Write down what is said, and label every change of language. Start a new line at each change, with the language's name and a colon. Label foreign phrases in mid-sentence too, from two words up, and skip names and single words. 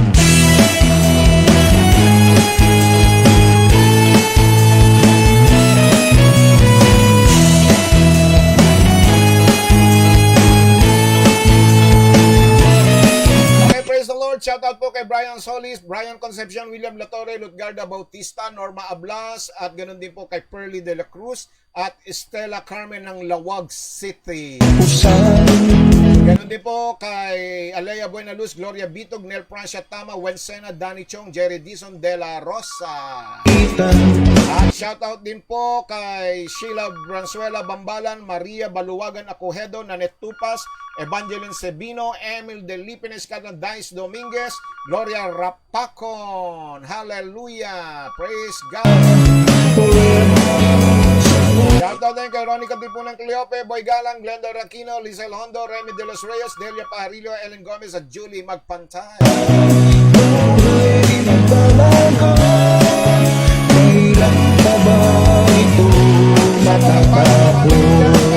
English: Shout out
Filipino: po kay Brian Solis, Brian Concepcion, William Latore, Lutgarda Bautista, Norma Ablas, at ganoon din po kay Pearly de la Cruz at Estela Carmen ng Lawag City. Ganoon din po kay Alea Buenaluz, Gloria Bitog, Nel Francia Tama, Wensena, Danny Chong, Jerry Dizon de la Rosa. At
English: shout out
Filipino: din po kay Sheila Branzuela Bambalan, Maria Baluwagan Acohedo, Nanet Tupas, Evangeline Sebino, Emil De Lipines, Dice Dominguez, Gloria Rapacon.
English: Hallelujah! Praise God!
Filipino: Shoutout din kay Ronnie Katipunan Cleope, Boy Galang, Glenda Raquino, Lizelle Hondo, Remy De Los Reyes, Delia Pajarillo, Ellen Gomez at Julie Magpantay. Kailan pa ba ito matatapos?